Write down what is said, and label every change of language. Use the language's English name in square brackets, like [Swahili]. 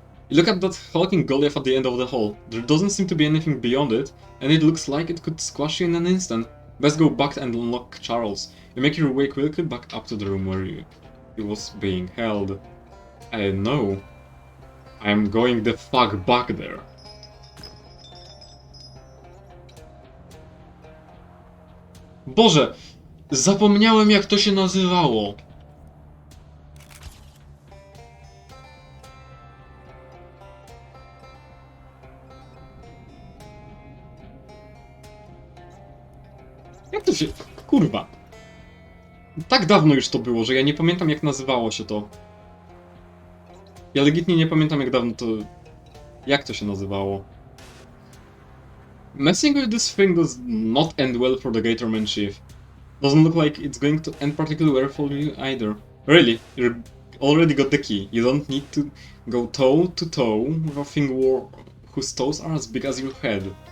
[English] You look at that hulking Goliath at the end of the hall. There doesn't seem to be anything beyond it, and it looks like it could squash you in an instant. Best go back and unlock Charles. You make your way quickly back up to the room where it was being held. I know. I'm going the fuck back there. [Polish] Boże, zapomniałem jak to się nazywało. Jak to się... Kurwa. Tak dawno już to było, że ja nie pamiętam jak nazywało się to. Ja legitnie nie pamiętam jak dawno to... Jak to się nazywało. [English] Messing with this thing does not end well for the Gatorman chief. Doesn't look like it's going to end particularly well for you either. Really, you already got the key. You don't need to go toe to toe with a thing whose toes are as big as your head.